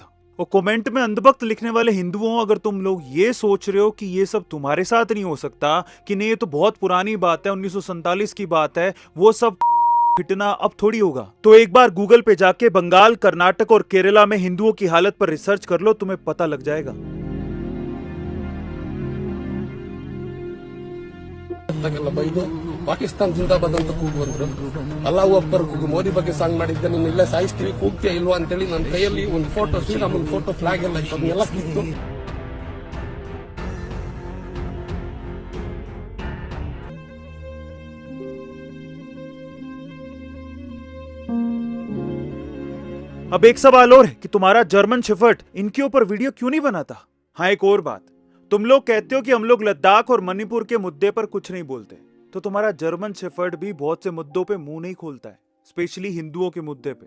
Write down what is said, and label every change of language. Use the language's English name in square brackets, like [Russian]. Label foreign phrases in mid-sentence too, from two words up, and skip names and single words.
[Hindi] और कमेंट में अंधभक्त लिखने वाले हिंदुओं, अगर तुम लोग ये सोच रहे हो कि ये सब तुम्हारे साथ नहीं हो सकता, कि नहीं ये तो बहुत पुरानी बात है, 1947 की बात है, वो सब फिटना अब थोड़ी होगा, तो एक बार गूगल पे जाके बंगाल, कर्नाटक और केरला में हिंदुओं की हालत पर रिसर्च कर लो, तुम्हें पता लग जाएगा। [Kannada] ಪಾಕಿಸ್ತಾನ ಜಿಂದಾಬಾದ್ ಅಂತ ಕೂಗು ಅಂದ್ರು, [Arabic] الله أكبر [Kannada] ಕೂಗು, ಮೋದಿ ಬಗ್ಗೆ ಸಾಂಗ್ ಮಾಡಿದ್ದೆ, ನೀನು ಇಲ್ಲ ಸಾಯಿಸ್ತೀವಿ, ಕೂಗ್ತೀಯ ಇಲ್ವಾ ಅಂತೇಳಿ ನನ್ನ ಕೈಯಲ್ಲಿ ಒಂದು ಫೋಟೋ, ಶ್ರೀರಾಮನ್ ಫೋಟೋ, ಫ್ಲಾಗ್ ಎಲ್ಲ ಇತ್ತು, ಅದನ್ನೆಲ್ಲ ಕಿತ್ತು [Hindi] अब एक सवाल और है कि तुम्हारा [English] German Shepherd [Hindi] इनके ऊपर वीडियो क्यों नहीं बनाता? हाँ, एक और बात, तुम लोग कहते हो कि हम लोग लद्दाख और मणिपुर के मुद्दे पर कुछ नहीं बोलते, तो तुम्हारा [English] German Shepherd [Hindi] भी बहुत से मुद्दों पे मुंह नहीं खोलता है, स्पेशली हिंदुओं के मुद्दे पे।